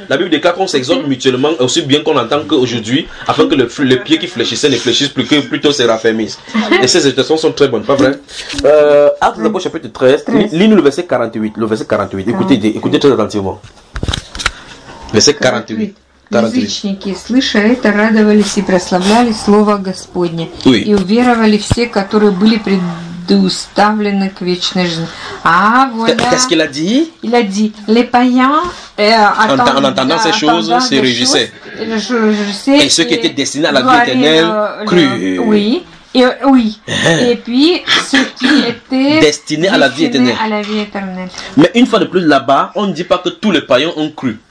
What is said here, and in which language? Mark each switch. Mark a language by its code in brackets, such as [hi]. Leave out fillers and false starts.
[fr] La Bible déclare qu'on s'exhorte mutuellement aussi bien qu'on entend qu'aujourd'hui, afin que les pieds qui fléchissaient ne fléchissent plus, que plutôt se raffermissent. Et ces exhortations sont très bonnes, pas vrai? Actes d'abord, chapitre 13, lis-nous le verset 48. Le verset 48, écoutez très attentivement. Verset 48. [ru] Язычники, слыша это, радовались и прославляли Слово Господне. [fr] Oui. [ru] И уверовали все, которые были предуставлены к вечной жизни. [fr] А, voilà. Qu'est-ce qu'il a dit? Il a dit, les païens attendant ces choses, se réjouissaient. Et ceux qui étaient destinés à la vie éternelle, crurent. Oui. Oui. Et puis, ceux qui étaient destinés à la vie éternelle. Mais une fois de plus, là-bas, on ne dit pas que tous les païens ont cru.